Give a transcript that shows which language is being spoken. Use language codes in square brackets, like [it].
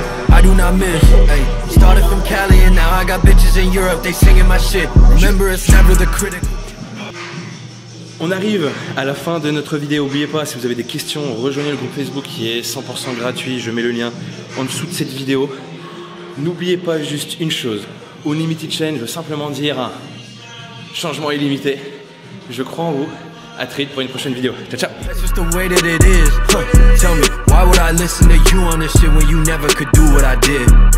[en] I do not miss, ay. Started from Cali and now I got bitches in Europe, they singing my shit. Remember it's never the critic. [fr] On arrive à la fin de notre vidéo. N'oubliez pas, si vous avez des questions, rejoignez le groupe Facebook qui est 100% gratuit. Je mets le lien en dessous de cette vidéo. N'oubliez pas juste une chose. Unlimited Challenge veut simplement dire un changement illimité. Je crois en vous. À très vite pour une prochaine vidéo. Ciao, ciao. [en] That's just the way that it is. Tell me, why would I listen to you on this shit when you never could do what I did?